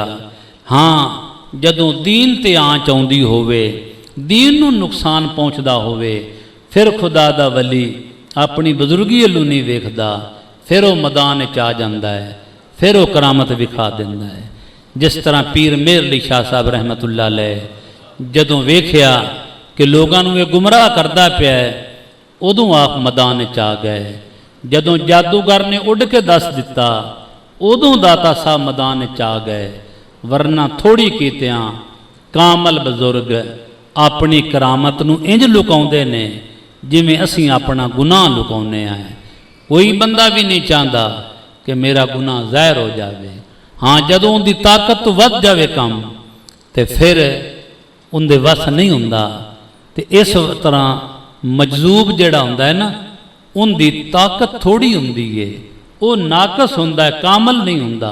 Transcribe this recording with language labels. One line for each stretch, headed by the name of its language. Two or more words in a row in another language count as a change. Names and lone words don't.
Punjabi: ہاں، جدوں دین تے آنچ آؤندی ہووے، دین نوں نقصان پہنچدا ہووے، پھر خدا دا ولی اپنی بزرگی ولوں نہیں ویکھدا، پھر وہ میدان چ آ جاندا ہے، پھر وہ کرامت وکھا دیندا ہے. جس طرح پیر مہر علی شاہ صاحب رحمۃ اللہ علیہ جدوں ویکھیا کہ لوگوں نوں یہ گمراہ کردا پیا ہے، اودوں آپ میدان چ آ گئے. جدوں جادوگر نے اڈ کے دس دتا، اودوں داتا صاحب میدان چ آ گئے. ورنہ تھوڑی کیتیاں کامل بزرگ اپنی کرامت نوں اینج لکاؤندے نے جیویں اسیں اپنا گناہ لکاؤنے آئے.
Urdu: کوئی بندہ بھی نہیں چاہتا کہ میرا گناہ ظاہر ہو جائے.
Punjabi: ہاں، جدوں انکی طاقت تو ودھ جائے کم، تو پھر انکے وس نہیں ہندا. تو اس طرح مجذوب جہڑا ہندا ہے نا، انکی طاقت تھوڑی ہندی ہے، وہ ناقص ہندا ہے، کامل نہیں ہندا.